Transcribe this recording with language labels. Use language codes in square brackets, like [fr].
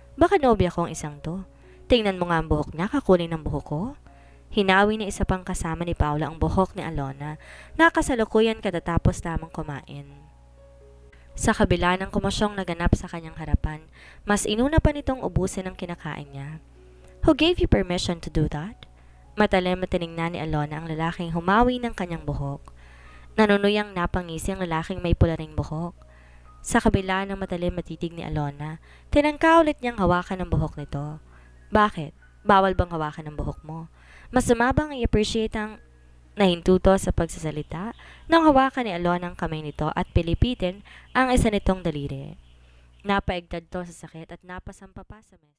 [tl] Baka nobya ko ang isang to. Tingnan mo nga ang buhok niya, kakunin ng buhok ko. Hinawi na isa pang kasama ni Paulo ang buhok ni Alona na kasalukuyan katatapos lamang kumain. Sa kabila ng komosyong naganap sa kanyang harapan, mas inuna pa nitong ubusin ang kinakain niya. [en] Who gave you permission to do that? [tl] Matalim na tiningnan ni Alona ang lalaking humawi ng kanyang buhok. Nanunuyang napangisi ang lalaking may pula ring buhok. Sa kabila ng matalim matitig ni Alona, tinangka ulit niyang hawakan ang buhok nito. Bakit? Bawal bang hawakan ang buhok mo? Masama bang i-appreciate ang nahintuto sa pagsasalita nang hawakan ni Alona ang kamay nito at pilipitin ang isa nitong daliri. Napaigtad to sa sakit at napasampa pa sa mesa.